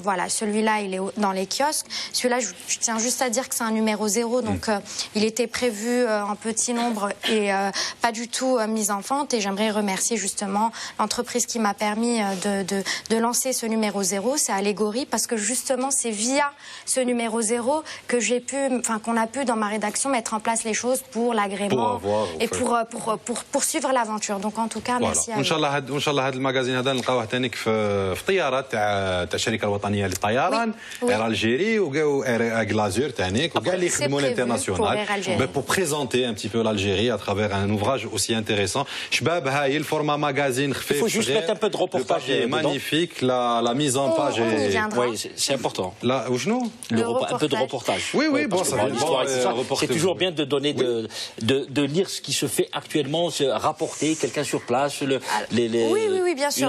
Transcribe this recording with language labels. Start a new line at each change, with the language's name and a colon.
French: Voilà, celui-là il est dans les kiosques. Celui-là je tiens juste à dire que c'est un numéro 0 donc il était prévu en petit nombre et pas du tout mis en vente et j'aimerais remercier justement l'entreprise qui m'a permis de lancer ce numéro 0, c'est Allégorie parce que justement c'est via ce numéro 0 que qu'on a pu dans ma rédaction mettre en place les choses pour l'agrément et pour poursuivre l'aventure. Donc en tout cas merci à vous.
Arabic: ان شاء الله هذا المagazine هذا نلقاوه ثاني في طياره تاع الشركه الوطنيه للطيران اير الجيري وكاو اير غلازور ثاني وكاع اللي يخدموا الانترناسيونال
French: pour présenter un petit peu l'Algérie à travers un ouvrage aussi intéressant.
Arabic: شباب هاي الفورما magazine خفيف.
French: Il faut juste mettre un peu de reportage. Magnifique, la mise en page est... Oui, c'est important. important. Là, ou non? Un peu de reportage. Oui, oui, bon, ça c'est toujours bien de donner, de lire ce qui se fait actuellement, rapporter quelqu'un sur place, oui, bien sûr.